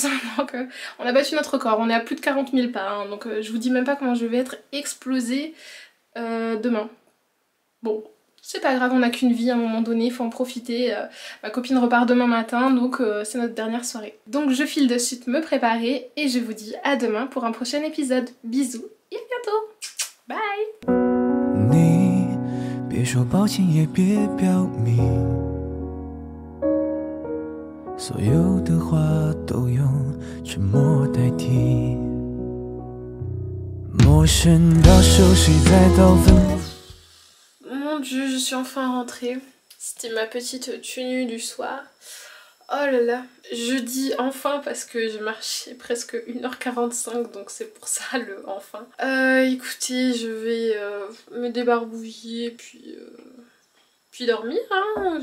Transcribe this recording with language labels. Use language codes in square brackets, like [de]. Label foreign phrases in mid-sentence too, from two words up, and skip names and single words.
[fr] Donc on a battu notre record, on est à plus de 40 000 pas, hein, donc je vous dis même pas comment je vais être explosée demain. Bon, c'est pas grave, on n'a qu'une vie à un moment donné, il faut en profiter. Ma copine repart demain matin, donc c'est notre dernière soirée. Donc je file de suite me préparer et je vous dis à demain pour un prochain épisode. Bisous et à bientôt. Bye. [zh] 别说抱歉，也别表明，所有的话都用沉默代替，陌生到熟悉再到分。 [fr] Mon Dieu, je suis enfin rentrée. C'était ma petite tenue du soir. Oh là là, je dis enfin parce que j'ai marché presque 1h45, donc c'est pour ça le enfin. Écoutez, je vais me débarbouiller puis dormir, hein.